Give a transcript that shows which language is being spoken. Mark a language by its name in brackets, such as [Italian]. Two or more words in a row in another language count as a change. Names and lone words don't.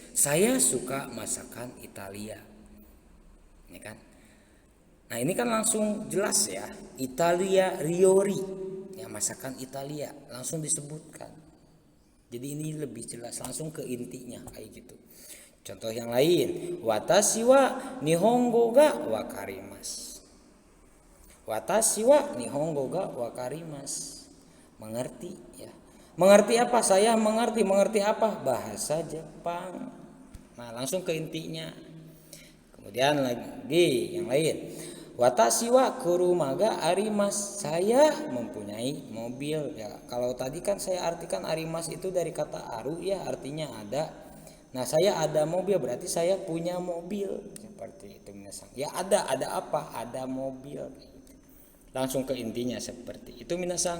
[Indonesian] Saya suka masakan Italia. Ini kan. Nah, ini kan langsung jelas ya. [Japanese] イタリア料理. [Indonesian] Ya, masakan Italia langsung disebutkan. Jadi ini lebih jelas, langsung ke intinya kayak gitu. Contoh yang lain, [Japanese] 私は日本語が分かります. 私は日本語が分かります. [Indonesian] Mengerti ya. Mengerti apa? Saya mengerti. Mengerti apa? Bahasa Jepang. Nah, langsung ke intinya. Kemudian lagi yang lain. [Japanese] 私は車があります. [Indonesian] Saya mempunyai mobil. Ya, kalau tadi kan saya artikan arimasu itu dari kata aru ya, artinya ada. Nah, saya ada mobil berarti saya punya mobil. Seperti itu minasang. Ya ada apa? Ada mobil. Langsung ke intinya seperti itu minasang.